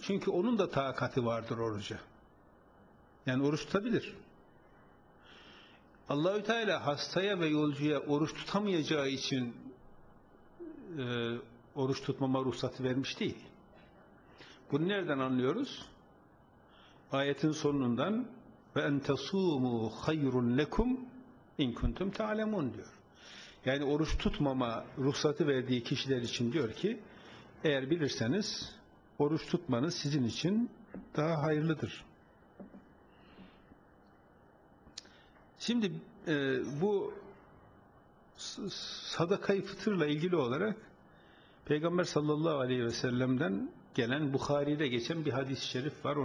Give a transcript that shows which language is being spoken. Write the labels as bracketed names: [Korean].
[Turkish] Çünkü onun da takati vardır oruca. Yani oruç tutabilir. Allah-u Teala hastaya ve yolcuya oruç tutamayacağı için oruç tutmama ruhsatı vermiş değil. Bunu nereden anlıyoruz? Ayetin sonundan, [Arabic] وَاَنْ تَصُومُوا خَيْرٌ لَكُمْ اِنْ كُنْتُمْ تَعْلَمُونَ [Turkish] diyor. Yani oruç tutmama ruhsatı verdiği kişiler için diyor ki, eğer bilirseniz oruç tutmanız sizin için daha hayırlıdır. Şimdi bu sadaka-i fıtırla ilgili olarak Peygamber sallallahu aleyhi ve sellem'den gelen, Buhari'de geçen bir hadis-i şerif var.